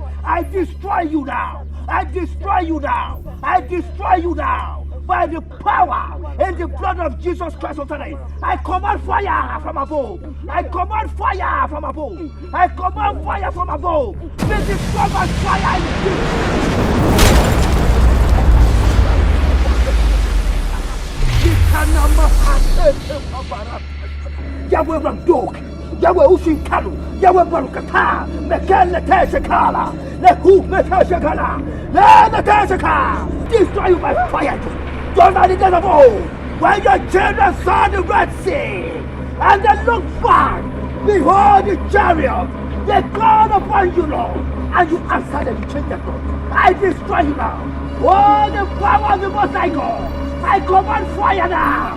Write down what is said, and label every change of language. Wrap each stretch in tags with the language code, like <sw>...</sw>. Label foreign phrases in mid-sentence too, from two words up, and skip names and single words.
<en>I destroy you now. I destroy you now. I destroy you now. By the power and the blood of Jesus Christ of Nazareth, I command fire from above. I command fire from above. I command fire from above. Be destroyed by fire in Jesus. Yahweh Ramdok, Yahweh Ushinkalu, Yahweh Barukata, Mekele Teshakala, Lehu Meteshakala, Leteshaka. Destroy you by fire. Just like the days of old, when your children saw the Red Sea, and they looked back, behold the chariot, they called upon you, Lord, and you answered them, you changed their thoughts. I destroy you now. Oh, the power of the Most High God, I command fire now.</en>